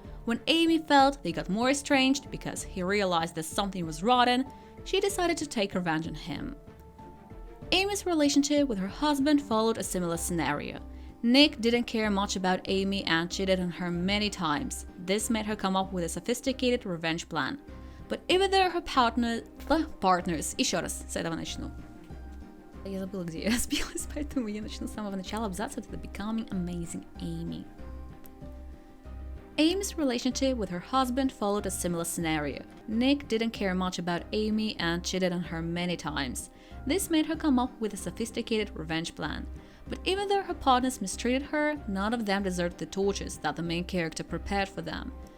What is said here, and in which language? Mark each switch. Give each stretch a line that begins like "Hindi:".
English: When Amy felt they got more estranged because he realized that something was rotten, she decided to take revenge on him. Amy's relationship with her husband followed a similar scenario. Nick didn't care much about Amy and cheated on her many times. This made her come up with a sophisticated revenge plan. But even though her partners...
Russian: Еще раз, с этого начну. Я забыла, где я сбилась, поэтому я начну с самого начала абзаца. Это
English: Becoming Amazing Amy. Amy's relationship with her husband followed a similar scenario. Nick didn't care much about Amy and cheated on her many times. This made her come up with a sophisticated revenge plan. But even though her partners mistreated her, none of them deserved the tortures that the main character prepared for them.